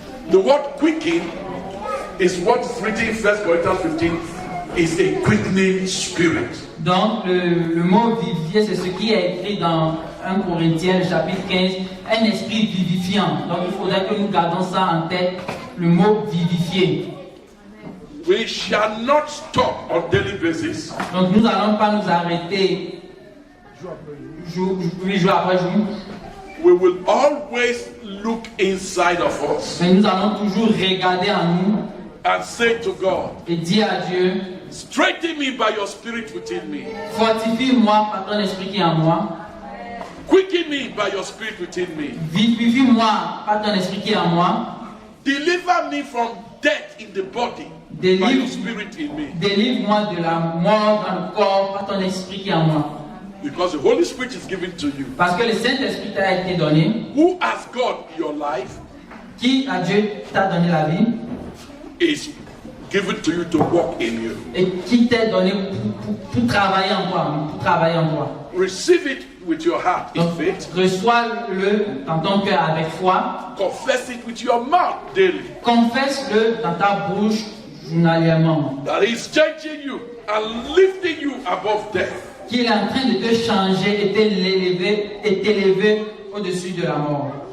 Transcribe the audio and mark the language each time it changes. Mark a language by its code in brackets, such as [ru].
[en] The word quicken is what is written in 1 Corinthians 15 is a quickening spirit. [fr] Donc, le mot vivifier, c'est ce qui est écrit dans 1 Corinthiens, le chapitre 15, un esprit vivifiant. Donc, il faudrait que nous gardons ça en tête, le mot vivifier. [en] We shall not stop on daily basis [fr] Donc, nous n'allons pas nous arrêter jour après jour, [en] we will always look inside of us [fr] mais nous allons toujours regarder en nous [en] and say to God, [fr] et dire à Dieu, [en] strengthen me by your spirit within me. [fr] fortifie-moi par ton esprit qui est en moi, [en] Quicken me by your spirit within me. [fr] vivifie-moi par ton esprit qui est en moi, [en] Deliver me from death in the body by your spirit in me. [fr] délivre-moi de la mort dans le corps par ton esprit qui est en moi. [en] Because the Holy Spirit is given to you. [fr] Parce que le Saint-Esprit t'a été donné, [en] Who has God your life [fr] qui à Dieu t'a donné la vie, [en] is given to you to work in you. [fr] Et qui t'est donné pour travailler en toi, [en] Receive it with your heart in [fr] Donc, [en] faith. [fr] reçois-le dans ton cœur avec foi. [en] Confess it with your mouth daily. [fr] Confesse-le dans ta bouche journalièrement. [en] That He's changing you and lifting you above death. [fr] Qu'il est en train de te changer et t'élever au-dessus de la mort.